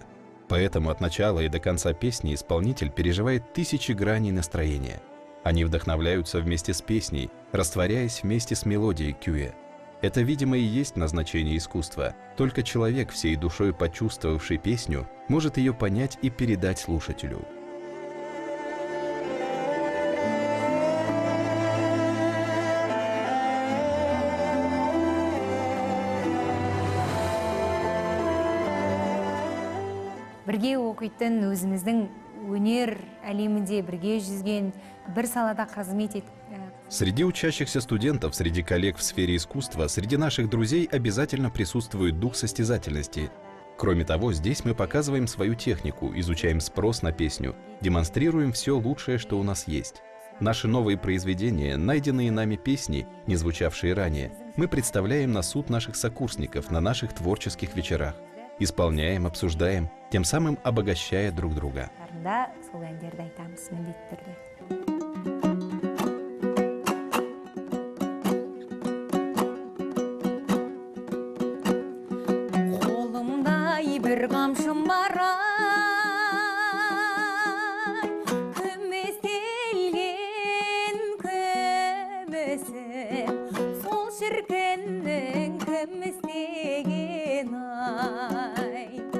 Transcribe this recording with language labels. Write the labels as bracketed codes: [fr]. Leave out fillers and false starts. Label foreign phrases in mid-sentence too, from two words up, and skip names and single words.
[ru] Поэтому от начала и до конца песни исполнитель переживает тысячи граней настроения. Они вдохновляются вместе с песней, растворяясь вместе с мелодией кюэ. Это, видимо, и есть назначение искусства. Только человек, всей душой почувствовавший песню, может ее понять и передать слушателю. [kk] Бірге оқитын, өзіміздің өнер әлемінде бірге жүзген, бір салада қызмет [ru] Среди учащихся студентов, среди коллег в сфере искусства, среди наших друзей обязательно присутствует дух состязательности. Кроме того, здесь мы показываем свою технику, изучаем спрос на песню, демонстрируем все лучшее, что у нас есть. Наши новые произведения, найденные нами песни, не звучавшие ранее, мы представляем на суд наших сокурсников на наших творческих вечерах. Исполняем, обсуждаем, тем самым обогащая друг друга. [kk] Бір қамшым бар ай, күместелген күмісім, сол шіркіннің күмістеген ай.